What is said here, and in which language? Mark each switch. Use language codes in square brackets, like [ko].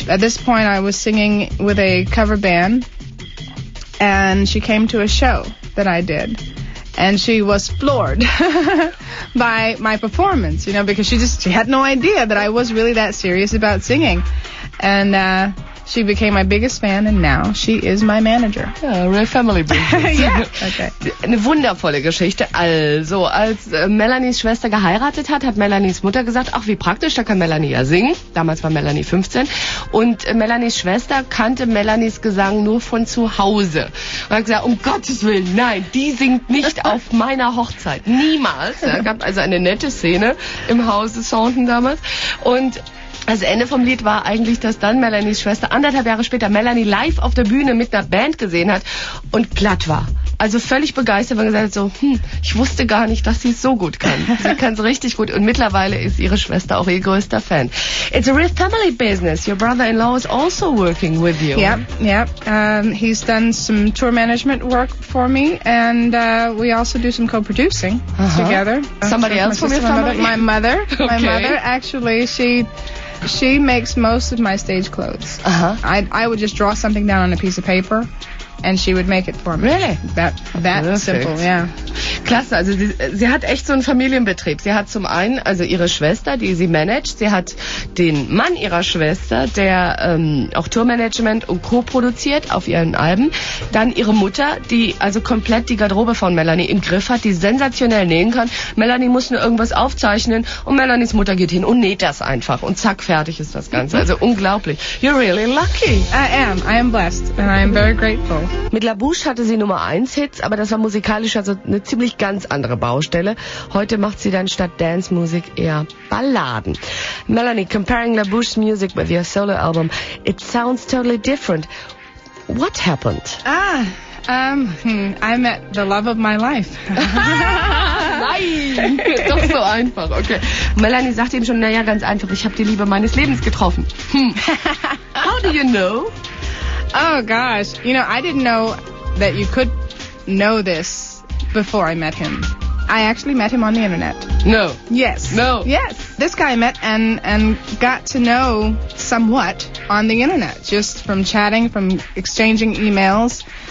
[en] At this point, I was singing with a cover band, and she came to a show that I did. And she was floored by my performance, because she had no idea that I was really that serious about singing. And she became my biggest fan, and now she is my manager. Ja, real family business. Yeah, okay. [de] Eine wundervolle Geschichte. Also, als Melanies Schwester geheiratet hat Melanies Mutter gesagt, ach wie praktisch, da kann Melanie ja singen. Damals war Melanie 15. Und Melanies Schwester kannte Melanies Gesang nur von zu Hause. Und hat gesagt, um Gottes Willen, nein, die singt nicht auf meiner Hochzeit. Niemals. Es gab also eine nette Szene im Hause Thornton damals. Und das Ende vom Lied war eigentlich, dass dann Melanies Schwester 1,5 Jahre später Melanie live auf der Bühne mit einer Band gesehen hat und platt war. Also völlig begeistert, weil gesagt hat so, ich wusste gar nicht, dass sie es so gut kann. Sie kann es richtig gut und mittlerweile ist ihre Schwester auch ihr größter Fan. [en] It's a real family business. Your brother-in-law is also working with you. Yep. He's done some tour management work for me, and we also do some co-producing together. Somebody else from your family? My mother. Okay. My mother, actually, she makes most of my stage clothes. I would just draw something down on a piece of paper, and she would make it for me. Really? That simple, yeah. [de] Klasse, also sie hat echt so einen Familienbetrieb. Sie hat zum einen also ihre Schwester, die sie managt. Sie hat den Mann ihrer Schwester, der auch Tourmanagement und Co-produziert auf ihren Alben. Dann ihre Mutter, die also komplett die Garderobe von Melanie im Griff hat, die sensationell nähen kann. Melanie muss nur irgendwas aufzeichnen und Melanies Mutter geht hin und näht das einfach. Und zack, fertig ist das Ganze. Also unglaublich. [en] You're really lucky. I am blessed, and I am very grateful. [de] Mit La Bouche hatte sie Nummer 1 Hits, aber das war musikalisch also eine ziemlich ganz andere Baustelle. Heute macht sie dann statt Dance-Musik eher Balladen. [en] Melanie, comparing La Bouche's music with your solo album, it sounds totally different. What happened? I met the love of my life. [de] Nein, doch so einfach, okay. Melanie sagt eben schon, naja, ganz einfach, ich habe die Liebe meines Lebens getroffen. [en] How do you know? Oh gosh, I didn't know that you could know this before I met him. I actually met him on the internet. No. Yes. No. Yes. This guy I met and got to know somewhat on the internet, just from chatting, from exchanging emails.